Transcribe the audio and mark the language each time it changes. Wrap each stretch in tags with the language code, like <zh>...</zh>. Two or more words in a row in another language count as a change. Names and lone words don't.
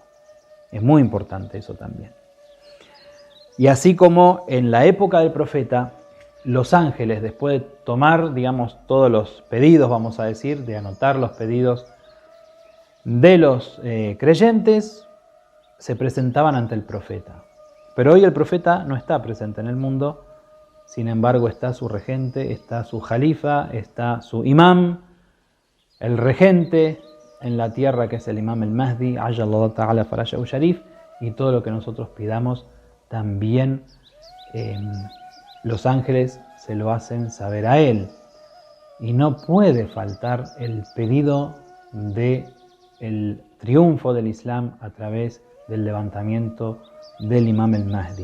<es>Es muy importante eso también. Y así como en la época del profeta, los ángeles, después de tomar, digamos, todos los pedidos, vamos a decir, de anotar los pedidos de los creyentes, se presentaban ante el profeta. Pero hoy el profeta no está presente en el mundo, sin embargo está su regente, está su jalifa, está su imam, el regente en la tierra que es el imam el Mahdi,</es> <ar>عجل الله تعالى فرجه الشريف,</ar> <es>y todo lo que nosotros pidamos también los ángeles se lo hacen saber a él. Y no puede faltar el pedido del triunfo del Islam a través del levantamiento del imam el Mahdi.</es>